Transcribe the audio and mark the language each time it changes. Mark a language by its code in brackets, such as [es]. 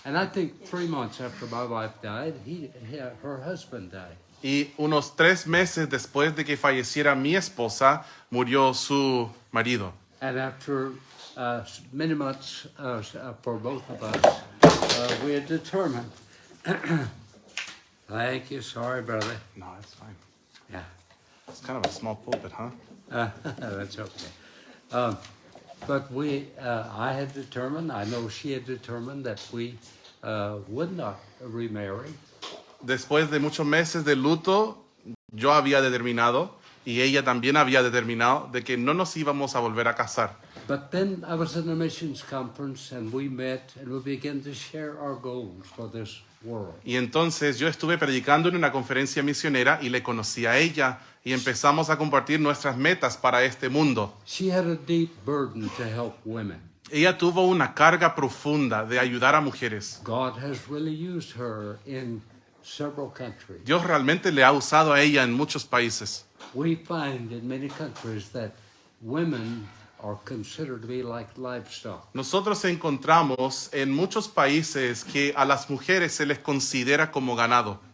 [en] And I think 3 months after my wife died, her husband died. [es] Y unos 3 meses después de que falleciera mi esposa, murió su marido. [en] And after many months for both of us, we had determined. Thank you, sorry, brother. No, it's fine. Yeah. It's kind of a small pulpit, huh? That's okay. But I had determined, I know she had determined that we would not remarry. [es] Después de muchos meses de luto, yo había determinado y ella también había determinado de que no nos íbamos a volver a casar. [en] But then I was in a missions conference and we met and we began to share our goals for this world. [es] Y entonces yo estuve predicando en una conferencia misionera y le conocí a ella y empezamos a compartir nuestras metas para este mundo. [en] She had a deep burden to help women. [es] Ella tuvo una carga profunda de ayudar a mujeres. [en] God has really used her in several countries. [es] Dios realmente le ha usado a ella en muchos países. [en] We find in many countries that women are considered to be like livestock. [es] Nosotros encontramos en muchos países que a las mujeres se les considera como ganado.